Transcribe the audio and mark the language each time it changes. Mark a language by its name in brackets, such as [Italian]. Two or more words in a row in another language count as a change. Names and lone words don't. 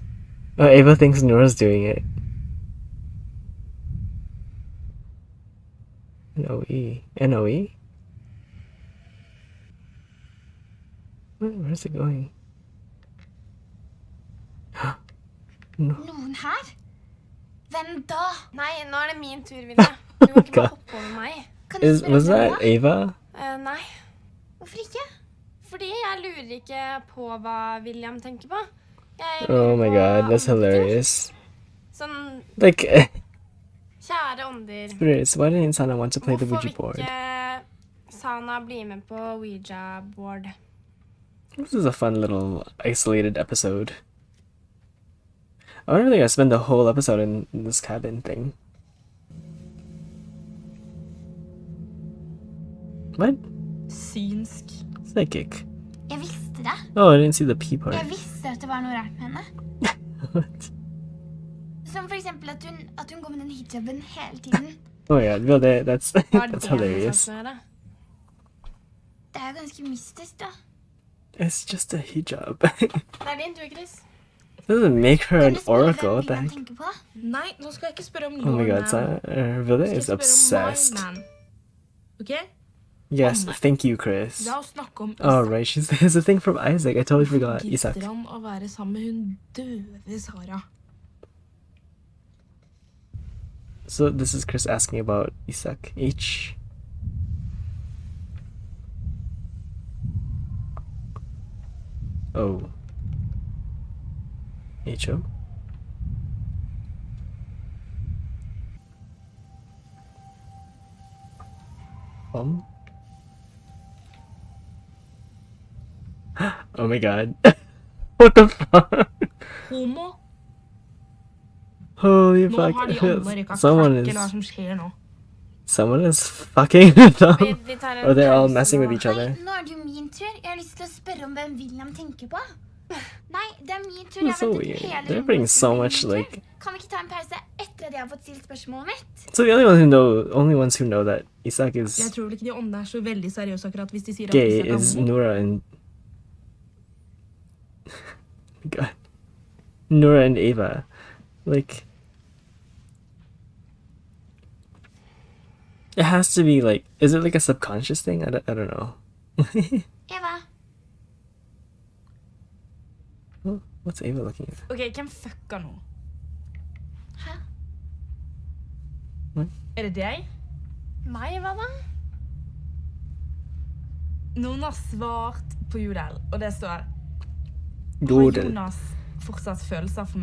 [English] Oh, Ava thinks Noora's doing it. N-O-E. N-O-E? Where's it going? No. [Norwegian] Noen her? Hvem da? Nei, nå er det min tur, Vilde. Du må ikke bare hoppe over meg. Kan du [English] Was [Norwegian] spørre [English] that [Norwegian] hvem da? Ava? Nei, Hvorfor ikke? fordi jeg lurer ikke på hva William tenker på. Jeg [English] Oh my [Norwegian] på [English] god, that's [Norwegian] andre ting. [English] hilarious. [Norwegian] Sånn, [English] Like, [Norwegian] kjære ånder. [English] Spirits, why didn't Sana want to play the [Norwegian] Hvorfor [English] Ouija board? [Norwegian] vil ikke Sana bli med på Ouija board? [English] This is a fun little isolated episode. I wonder if they're gonna spend the whole episode in this cabin thing. What? [Norwegian] Synsk. [English] Psychic. [Norwegian] Jeg visste det. [English] Oh, I didn't see the P part. [Norwegian] Jeg visste at det var noe rart med henne. [English] What? [Norwegian] Som for eksempel at hun går med den hijaben hele tiden. [English] Oh my god, Vilde, that's [Norwegian] Hva er [English] that's [Norwegian] det med [English] hilarious. [Norwegian] saken å gjøre? Det er jo ganske mystisk, da. [English] It's just a hijab. [Norwegian] Det er din tur, Chris. [English] Doesn't make her [Norwegian] Kan [English] an [Norwegian] du spørre [English] oracle. [Norwegian] hvem [English] What the William heck? [Norwegian] tenker på? Nei, nå skal jeg ikke spørre om [English] Oh my your god, man. Sana, Vilde [Norwegian] Nå [English] is [Norwegian] skal jeg spørre om [English] obsessed. my man. Ok? Yes, thank you, Chris. [Norwegian] La oss snakke om [English] Oh right, there's a thing from Isaac. I totally forgot. Isaac. [Norwegian] Gidder han å være sammen med hun døve Sara? [English] So this is Chris asking about Isaac. H. O. H-O? Oh my god. What the fuck? Homo? Holy [Norwegian] Nå har de andre [English] fuck. [Norwegian] rykka [English] Someone [Norwegian] crack, eller hva [English] is [Norwegian] som skjer nå. [English] fucking them. [Norwegian] Vi tar en [English] Or they're all [Norwegian] pause [English] messing with [Norwegian] nå. [English] each other. [Norwegian] Nei, nå er det jo min tur. Jeg har lyst til å spørre om hvem William tenker på. Nei, det er min tur. Jeg [English] That's so [Norwegian] har ventet [English] weird. [Norwegian] hele [English] They're [Norwegian] runden [English] putting [Norwegian] på å [English] so [Norwegian] spille [English] much [Norwegian] min tur. [English] like. [Norwegian] Kan vi ikke ta en pause etter at jeg har fått stilt spørsmålet mitt? [English] So the only ones who know that Isaac [Norwegian] Jeg [English] is [Norwegian] tror vel ikke de åndene er så veldig seriøse akkurat hvis de sier at [English] gay [Norwegian] Isak er [English] is [Norwegian] homo. [English] Noora and God, Noora and Ava. Like, it has to be like, is it like a subconscious thing? I don't know. Eva, Oh, what's Ava looking at? [Norwegian] Ok, hvem fucker nå? hæ? Er det deg? Meg, hva da? Noen har svart på Jodel, og det står har Jodel. Jonas fortsatt følelser for meg?